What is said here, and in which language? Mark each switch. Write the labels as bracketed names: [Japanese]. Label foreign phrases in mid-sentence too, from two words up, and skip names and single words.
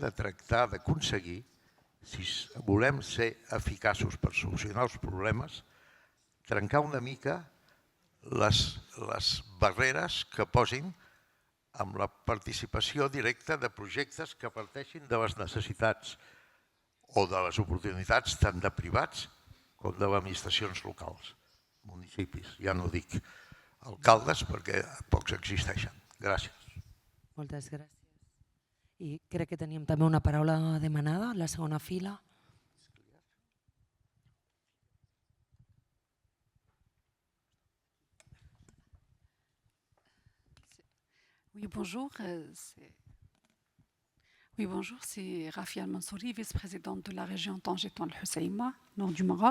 [Catalan] de tractar d'aconseguir, si volem ser eficaços per solucionar els problemes, trencar una mica les barreres que posin amb la participació directa de projectes que parteixin de les necessitats o de les oportunitats tant de privats com de administracions locals, municipis. Ja no dic alcaldes perquè pocs existeixen. Gràcies. Moltes gràcies. I crec que teníem també una paraula demanada a la segona fila. [French] Oui, bonjour. Oui, bonjour, c'est Rafia Al-Mansouri, vice-présidente de la région Tanger-Al-Husseima, nord du Maroc.